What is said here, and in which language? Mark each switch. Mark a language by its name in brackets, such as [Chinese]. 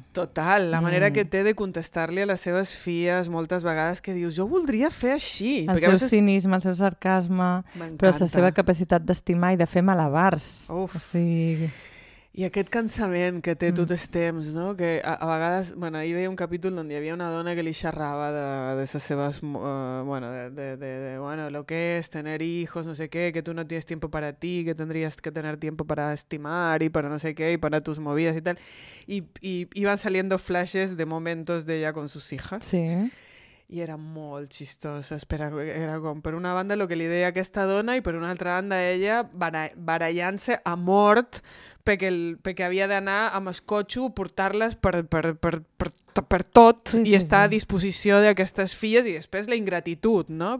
[Catalan] Total, la manera que té de contestar-li a les seves filles moltes vegades, que dius, jo voldria fer així. El seu veces... cinisme, el seu sarcasme, però la seva capacitat d'estimar i de fer malabars. Uf. O sigui... I aquest cansament que té tot el temps, no? Que a vegades... Bueno, ahir veia un capítol on hi havia una dona que li xerrava de les seves... [Spanish] bueno, de, bueno, lo que es tener hijos, [Catalan] no sé què, [Spanish] que tu no tienes tiempo para ti, que tendrías que tener tiempo para estimar y para no sé què, y para tus movidas y tal. Y iban saliendo flashes de momentos de ella con sus hijas. Sí. [Catalan] I era molt xistosa, era com per una banda el que li deia aquesta dona i per una altra banda ella barallant-se a mort perquè havia d'anar amb el cotxe a portar-les per tot, sí, i sí, estar sí a disposició d'aquestes filles, i després la ingratitud, no?